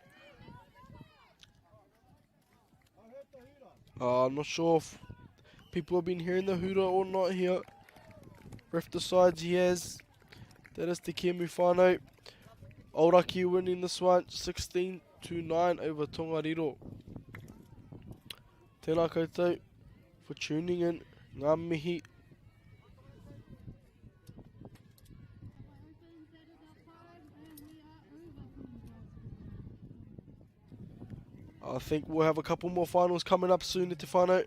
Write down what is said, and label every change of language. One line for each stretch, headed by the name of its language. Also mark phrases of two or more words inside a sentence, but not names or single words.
English: I'm not sure if people have been hearing the hooter or not here. Ref decides he has. That is Te Kia Mufano. Auraki winning this one 16-9 over Tongariro.
Māori: Tēnā koutou
English: for tuning in.
Māori: Ngā mihi.
English: I think we'll have a couple more finals coming up soon,
Māori: Te whānau.